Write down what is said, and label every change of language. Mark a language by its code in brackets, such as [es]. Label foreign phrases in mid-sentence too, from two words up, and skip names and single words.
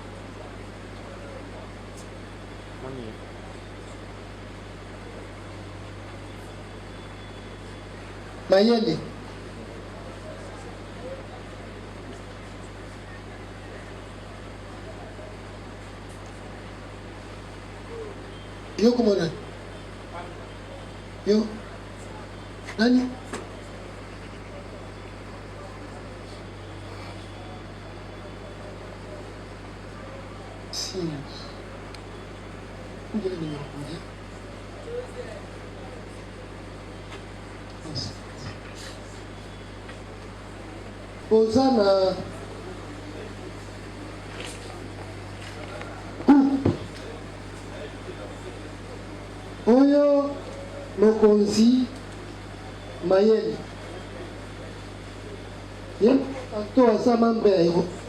[ln] Mayele. Yo como nani? Yo. Nani? [pt] Sim. Onde ele me responde? Nossa. [ln] Osana oyo mokonzi Mayele ye tanto aza membre ya ero